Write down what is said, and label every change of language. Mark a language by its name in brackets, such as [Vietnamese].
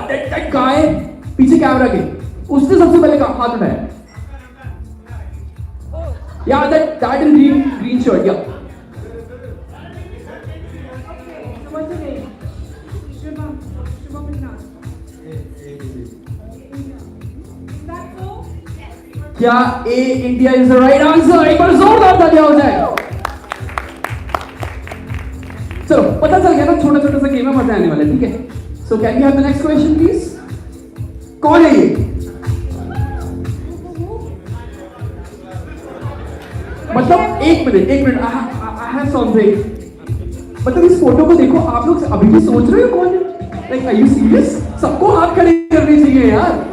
[English] That guy [Hindi] पीछे camera के उसने सबसे पहले हाथ उठाया. [English] Yeah, that in green shirt, yeah. Okay, so what's your name? Shubham is not. Is that so? [Hindi] क्या [English] A India is the right answer? [Hindi] एक बार जोरदार तालियां हो जाए. चलो पता चल गया ना, छोटा छोटा सा गेम में मजा आने वाला है, ठीक है? [English] So can we have the next question please? [Hindi] कौन है ये? मतलब एक मिनट [English] I have something. [Hindi] मतलब इस फोटो को देखो, आप लोग अभी भी सोच रहे हो कौन है? [English] Like are you serious? [Hindi] सबको हाथ खड़े करने चाहिए यार.